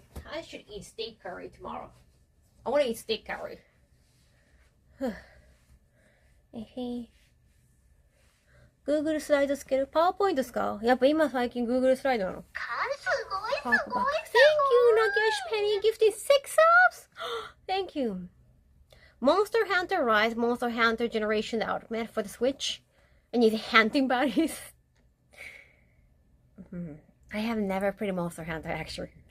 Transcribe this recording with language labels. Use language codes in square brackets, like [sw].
[en] I should eat steak curry tomorrow. I want to eat steak curry. [ja] Google スライドつけるパワーポイントですか？やっぱ今最近 Google スライドなの。 [en] Thank you, Nagesh Penny gifted 6 subs! Thank you. Monster Hunter Rise, Monster Hunter Generation Ultimate for the Switch. And you hunting buddies. I have never played Monster Hunter actually.